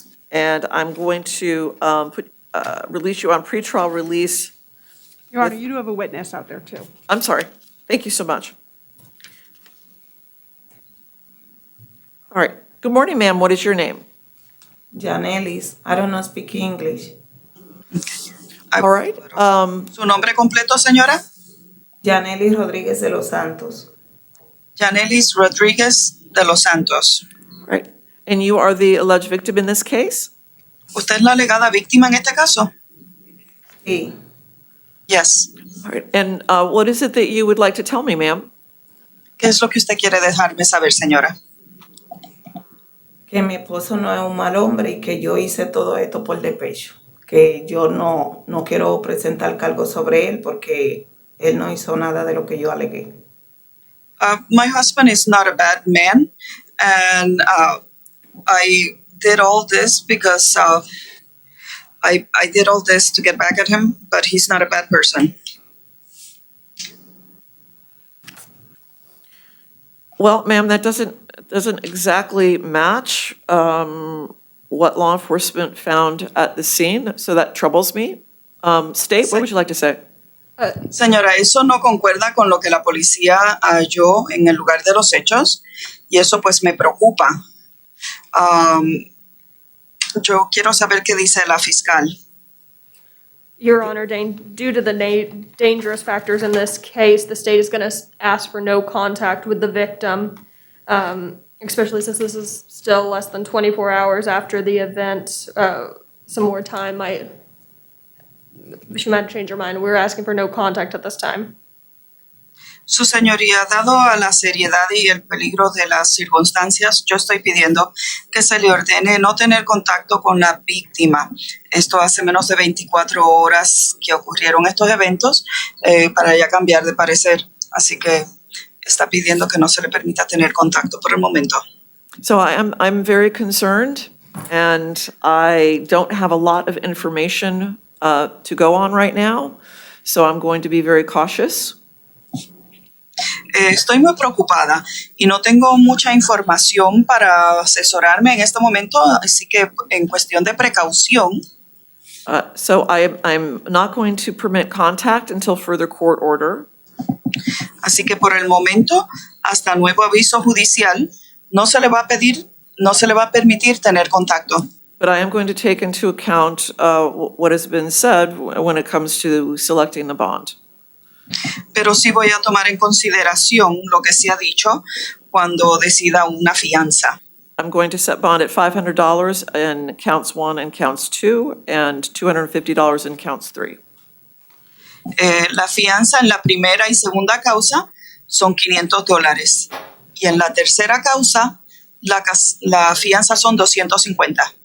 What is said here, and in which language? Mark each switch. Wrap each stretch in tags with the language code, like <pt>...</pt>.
<en>And I'm going to release you on pretrial release. Your Honor, you do have a witness out there, too. I'm sorry. Thank you so much. All right. Good morning, ma'am. What is your name? Janelis. I don't know speak English. All right.</en> <es>¿Su nombre completo, señora? Janelis Rodríguez de los Santos. Yanelis Rodríguez de los Santos.</es> <en>Right. And you are the alleged victim in this case?</en> <es>¿Usted es la alegada víctima en este caso? Sí.</es> <en>Yes. All right. And what is it that you would like to tell me, ma'am?</en> <es>¿Qué es lo que usted quiere dejarme saber, señora? Que mi esposo no es un mal hombre y que yo hice todo esto por despecho. Que yo no quiero presentar cargos sobre él porque él no hizo nada de lo que yo alegué.</es> <en>My husband is not a bad man, and I did all this because I did all this to get back at him, but he's not a bad person. Well, ma'am, that doesn't exactly match what law enforcement found at the scene, so that troubles me. State, what would you like to say?</en> <es>Señora, eso no concuerda con lo que la policía halló en el lugar de los hechos y eso pues me preocupa. Yo quiero saber qué dice la fiscal.</es> <en>Your Honor, due to the dangerous factors in this case, the state is going to ask for no contact with the victim, especially since this is still less than 24 hours after the event. Some more time she might change her mind. We're asking for no contact at this time.</en> <es>Su señoría, dado a la seriedad y el peligro de las circunstancias, yo estoy pidiendo que se le ordene no tener contacto con la víctima. Esto hace menos de 24 horas que ocurrieron estos eventos para ya cambiar de parecer. Así que está pidiendo que no se le permita tener contacto por el momento.</es> <en>So I'm very concerned, and I don't have a lot of information to go on right now, so I'm going to be very cautious.</en> <es>Estoy muy preocupada y no tengo mucha información para asesorarme en este momento, así que en cuestión de precaución,</es> <en>So I'm not going to permit contact until further court order.</en> <es>así que por el momento, hasta nuevo aviso judicial, no se le va a permitir tener contacto.</es> <en>But I am going to take into account what has been said when it comes to selecting the bond.</en> <es>Pero sí voy a tomar en consideración lo que se ha dicho cuando decida una fianza.</es> <en>I'm going to set bond at $500 in counts 1 and counts 2, and $250 in counts 3.</en> <es>La fianza en la primera y segunda causa son $500 y en la tercera causa la fianza son $250.</es>